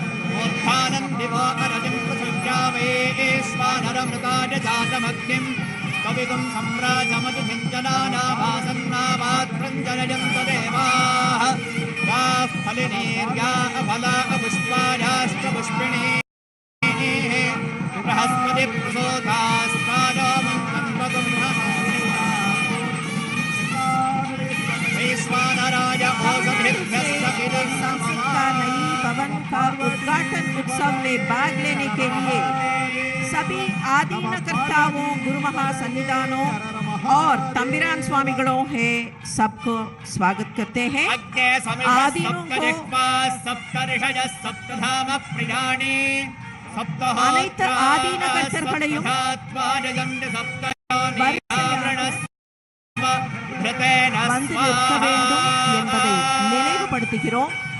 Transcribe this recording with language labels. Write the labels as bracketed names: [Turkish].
[Sanskrit] मूर्धानन्दिवो अरजिं पृथिव्यामेश्वानरमृताय जातमग्निं कवितुं सम्राजमधुभिञ्जनानाभासन्नाभात्रञ्जनयन्त देवाः याः फलिनीर्या अफला अपुष्पायाश्च पुष्पिणीः बृहस्पति प्रसोदास्तानो मन्त्रं वैश्वानराय औषधिभ्यश्च [Hindi] संस्कृत नई भवन का उद्घाटन उत्सव में भाग लेने के लिए सभी आदीन कर्ताओं गुरु महासन्निधानों और तंबिरान स्वामिगणों है सबको स्वागत करते हैं। आदीनों को [Tamil] அனைத்து ஆதீன கர்த்தர்களையும் வந்து நிற்க வேண்டும் என்பதை நினைவுபடுத்துகிறோம்।